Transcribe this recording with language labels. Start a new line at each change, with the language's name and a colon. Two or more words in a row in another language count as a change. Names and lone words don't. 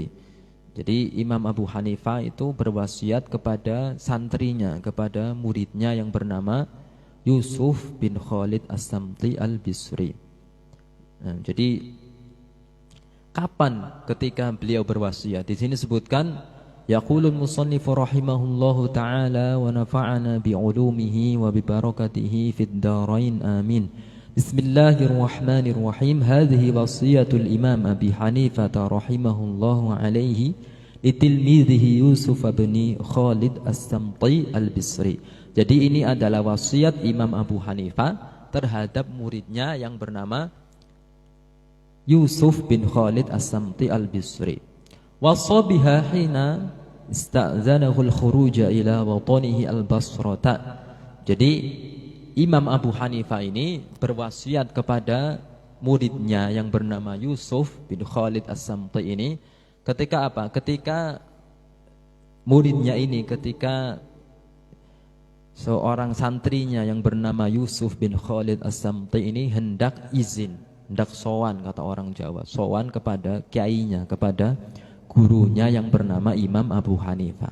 Indonesian: Jadi Imam Abu Hanifah itu berwasiat kepada santrinya, kepada muridnya yang bernama Yusuf bin Khalid As-Samti Al-Bisri. Nah, jadi kapan ketika beliau berwasiat? Di sini sebutkan
Arabic: يقول المصنف رحمه الله تعالى ونفعنا بعلومه وببركاته في الدارين آمين. بسم الله الرحمن الرحيم. هذه وصية الإمام أبي حنيفة رحمه الله عليه لتلميذه يوسف بن خالد السمتي البصري.
Indonesian: Jadi ini adalah wasiat Imam Abu Hanifah terhadap muridnya yang bernama Yusuf bin Khalid As-Samti Al-Bisri.
Arabic: وصاها حين استأذنه الخروج إلى وطنه البصرة.
Indonesian: Jadi Imam Abu Hanifah ini berwasiat kepada muridnya yang bernama Yusuf bin Khalid As-Samti ini ketika apa? Ketika muridnya ini, ketika seorang santrinya yang bernama Yusuf bin Khalid As-Samti ini hendak izin, hendak sowan, kata orang Jawa, sowan kepada kiainya, kepada gurunya yang bernama Imam Abu Hanifah.